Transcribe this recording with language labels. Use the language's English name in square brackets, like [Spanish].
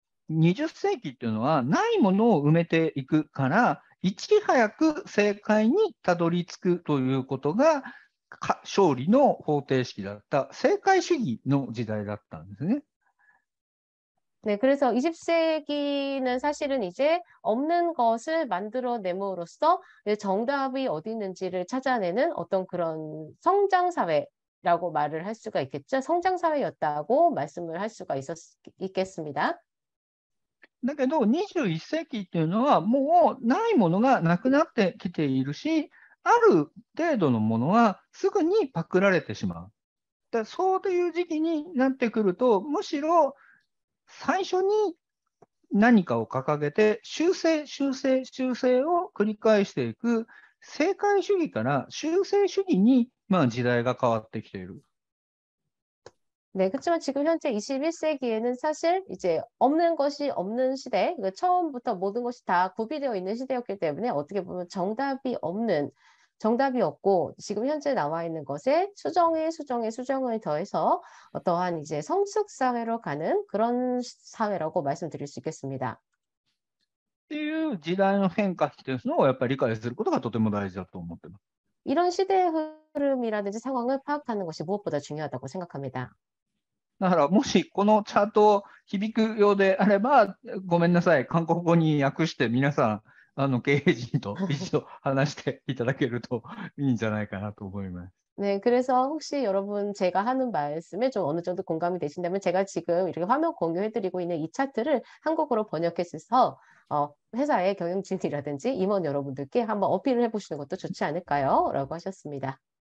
[Japanese] 20世紀っていうのは、ないものを埋めていくから、いち早く正解にたどり着くということが、勝利の方程式だった、正解主義の時代だったんですね。 [Korean] 네, 그래서 20세기는 사실은 이제 없는 것을 만들어냄으로써 정답이 어디 있는지를 찾아내는 어떤 그런 성장사회라고 말을 할 수가 있겠죠. 성장사회였다고 말씀을 할 수가 있겠습니다. [Japanese] だけど、21世紀っていうのは、もうないものがなくなってきているし、ある程度のものはすぐにパクられてしまう。そういう時期になってくると、むしろ最初に何かを掲げて、修正を繰り返していく、正解主義から修正主義に、時代が変わってきている。 [Korean] 네, 그렇지만 지금 현재 21세기에는 사실 이제 없는 것이 없는 시대, 처음부터 모든 것이 다 구비되어 있는 시대였기 때문에 어떻게 보면 정답이 없고 지금 현재 나와 있는 것에 수정을 더해서 어떠한 이제 성숙 사회로 가는 그런 사회라고 말씀드릴 수 있겠습니다. [Japanese] っていう時代の変化っていうのをやっぱり理解することがとても大事だと思ってます。 [Korean] 이런 시대의 흐름이라든지 상황을 파악하는 것이 무엇보다 중요하다고 생각합니다. [Japanese] だから、もしこのチャートを響くようであれば、ごめんなさい、韓国語に訳して皆さん、経営陣と一度話していただけるといいんじゃないかなと思います。 [Korean] 네, 그래서 혹시 여러분 제가 하는 말씀에 좀 어느 정도 공감이 되신다면 제가 지금 이렇게 화면 공유해드리고 있는 이 차트를 한국어로 번역해서 회사의 경영진이라든지 임원 여러분들께 한번 어필을 해보시는 것도 좋지 않을까요? 라고 하셨습니다.